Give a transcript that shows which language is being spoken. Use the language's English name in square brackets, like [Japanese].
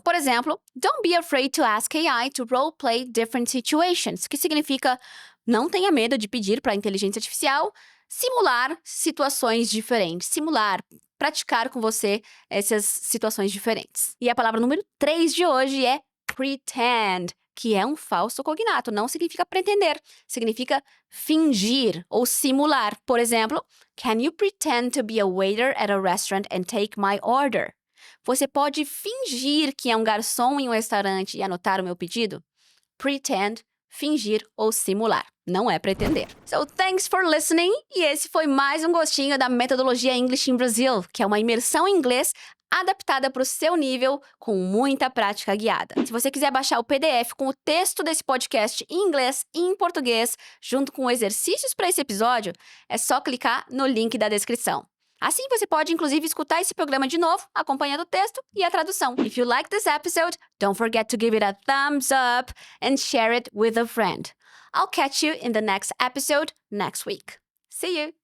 [Portuguese] Por exemplo, [English] don't be afraid to ask AI to role play different situations, [Portuguese] que significa não tenha medo de pedir para a inteligência artificial simular situações diferentes, praticar com você essas situações diferentes. E a palavra número 3 de hoje é pretend, que é um falso cognato, não significa pretender, significa fingir ou simular. Por exemplo, [English] can you pretend to be a waiter at a restaurant and take my order? [Portuguese] Você pode fingir que é um garçom em um restaurante e anotar o meu pedido? Pretend, fingir ou simular. Não é pretender. [English] So, thanks for listening. [Portuguese] E esse foi mais um gostinho da metodologia English in Brazil, que é uma imersão em inglês adaptada para o seu nível, com muita prática guiada. Se você quiser baixar o PDF com o texto desse podcast em inglês e em português, junto com exercícios para esse episódio, é só clicar no link da descrição. Assim, você pode, inclusive, escutar esse programa de novo, acompanhando o texto e a tradução. [English] If you like this episode, don't forget to give it a thumbs up and share it with a friend. I'll catch you in the next episode next week. See you!